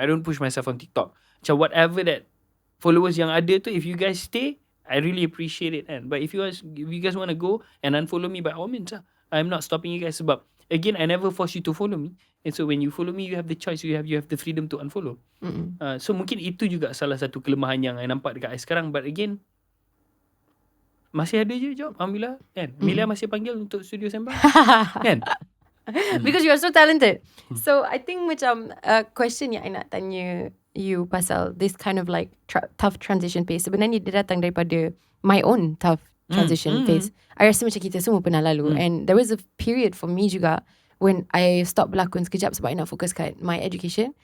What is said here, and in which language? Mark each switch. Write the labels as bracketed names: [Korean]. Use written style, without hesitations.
[English] I don't push myself on TikTok. Macam whatever that followers [Malay] yang ada tu, [English] if you guys stay, I really appreciate it kan. But if you guys want to go and unfollow me, by all means lah. I'm not stopping you guys [Malay] sebab [English] again, I never force you to follow me. And so when you follow me, you have the choice, you have the freedom to unfollow. [Malay] So mungkin itu juga salah satu kelemahan yang I nampak dekat I sekarang. [English] But again, [Malay] masih ada je job, alhamdulillah kan. Amelia masih panggil untuk studio Sembang kan. [English] Because you are so talented. So I think macam question [Malay] yang I nak tanya you pasal [English] this kind of like tough transition phase, [Malay] sebenarnya dia datang daripada [English] my own tough transition phase. [Malay] I rasa macam kita semua pernah lalu. [English] And there was a period for me juga when I stop [Malay] berlakon sekejap sebab I nak fokus kat [English] my education.